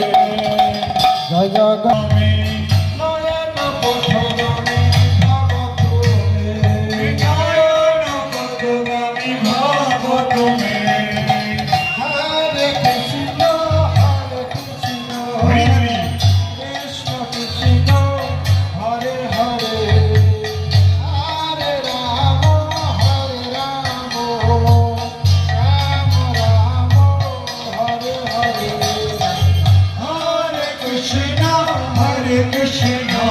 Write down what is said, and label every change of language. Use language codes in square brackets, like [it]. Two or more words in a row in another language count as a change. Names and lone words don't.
[bn] জয় জগন্নাথ। [sa] হরে কৃষ্ণ হরে কৃষ্ণ কৃষ্ণ কৃষ্ণ হরে হরে হরে রাম রাম রাম হরে হরে हरे कृष्ण, हरे कृष्ण.